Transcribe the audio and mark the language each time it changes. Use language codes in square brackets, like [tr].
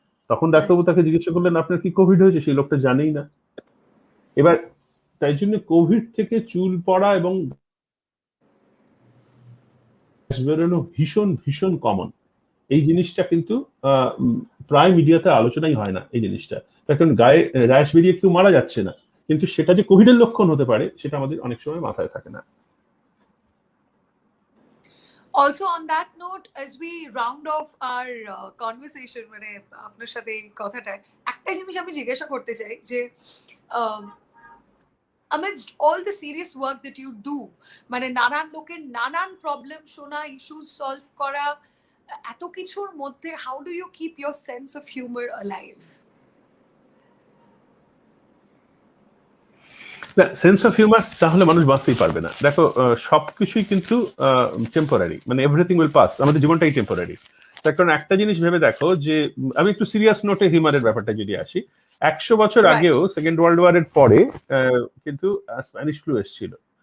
[bn] তখন ডাক্তারবাবু তাকে জিজ্ঞাসা করলেন আপনার কি কোভিড হয়েছে, সেই লোকটা জানেই না। এবার তাই জন্য কোভিড থেকে চুল পড়া এবং বেরোনো ভীষণ ভীষণ কমন। এই জিনিসটা কিন্তু প্রায় মিডিয়াতে আলোচনাই হয় না এই জিনিসটা। তার কারণ গায়ে র্যাশ বেরিয়ে কেউ মারা যাচ্ছে না, কিন্তু সেটা যে কোভিডের লক্ষণ হতে পারে সেটা আমাদের অনেক সময় মাথায় থাকে না। [en] Also on that note, as we round off our conversation, [bn] মানে আপনার সাথে এই কথাটা একটা জিনিস আমি জিজ্ঞাসা করতে চাই যে [en] amidst all the serious work that you do, [bn] মানে নানান লোকের নানান প্রবলেম শোনা, ইস্যুস সলভ করা, এত কিছুর মধ্যে [en] how do you keep your sense of humor alive? [bn] না, সেন্স অফ হিউমার তাহলে মানুষ বাঁচতেই পারবে না। দেখো, সবকিছুই কিন্তু টেম্পোরারি, মানে [en] everything will pass, [bn] আমাদের জীবনটাই টেম্পোরারি। তার কারণ একটা জিনিস ভেবে দেখো যে, আমি একটু সিরিয়াস নোটে হিউমারের ব্যাপারটা যদি আসি, 100 বছর [en] Right. [bn] আগেও সেকেন্ড ওয়ার্ল্ড ওয়ারের পরে কিন্তু স্প্যানিশ ফ্লু এসেছিল।